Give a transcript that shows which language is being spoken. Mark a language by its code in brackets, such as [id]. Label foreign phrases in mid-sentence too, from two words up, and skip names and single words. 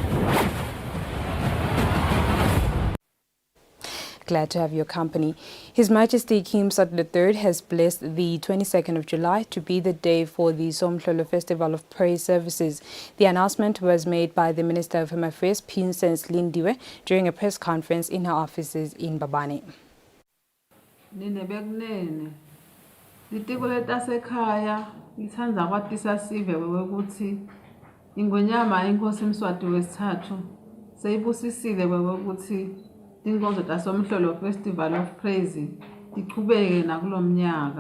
[en] Glad to have your company. His Majesty King Mswati III has blessed the 22nd of July to be the day for the Somhlolo Festival of Praise services. The announcement was made by the Minister of Home Affairs, Princess Lindiwe, during a press conference in her offices in Babane. [ss] Litiko letasekhaya lithandza kwatisa sive wewe ingonyama inkosi Mswati wesithathu seyibusisile wewe ukuthi inkonzo taSomhlolo Festival of Praise iqhubeke nakulomnyaka.